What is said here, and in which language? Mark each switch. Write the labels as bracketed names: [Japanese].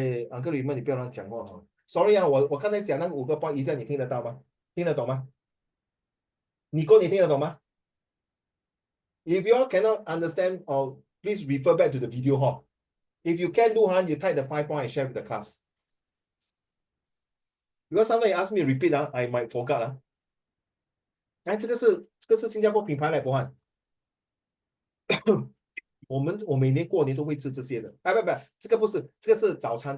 [Chinese] Uncle Raymond 你不要乱讲话哦。Sorry 啊，我刚才讲那5个 point 一下，你听得到吗？听得懂吗？你听得懂吗？ [English] If you all cannot understand, or please refer back to the video hall. If you can do, you type the 5 point and share with the class. Because somebody ask me to repeat, I might forget. [Chinese] 哎，这个是新加坡品牌来，博翰。我每年过年都会吃这些的。哎，不，这个不是，这个是早餐。